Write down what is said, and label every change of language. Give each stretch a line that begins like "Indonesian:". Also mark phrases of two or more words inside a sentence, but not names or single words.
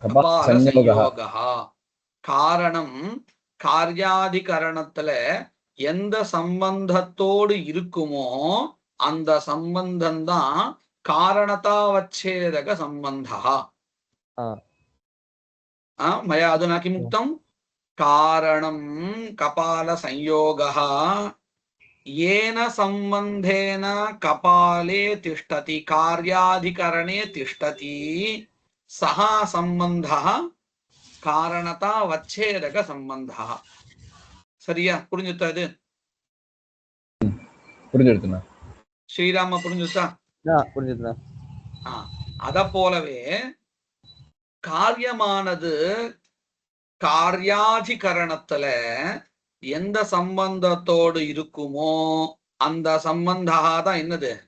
Tamil: காரணம் காரியாதிகரணத்துல எந்த சம்பந்தத்தோடு இருக்குமோ அந்த சம்பந்தம் தான்
Sanskrit: कारणतावच्छेदक सम्बन्धः. मया अधुना किमुक्तम्? कारणं कपाल संयोगः येन संबंधेन कपाले तिष्ठति कार्याधिकरणे तिष्ठति सः संबंधः कारणतावच्छेदक संबंधः.
Tamil: சரியா? புரிஞ்சுதா? இது புரிஞ்சுடுதுண்ணா. ஸ்ரீராம புரிஞ்சுதா? புரிஞ்சுதுண்ணா. அத போலவே காரியமானது காரியாதிகரணத்துல எந்த சம்பந்தத்தோடு இருக்குமோ அந்த சம்பந்தா தான் என்னது?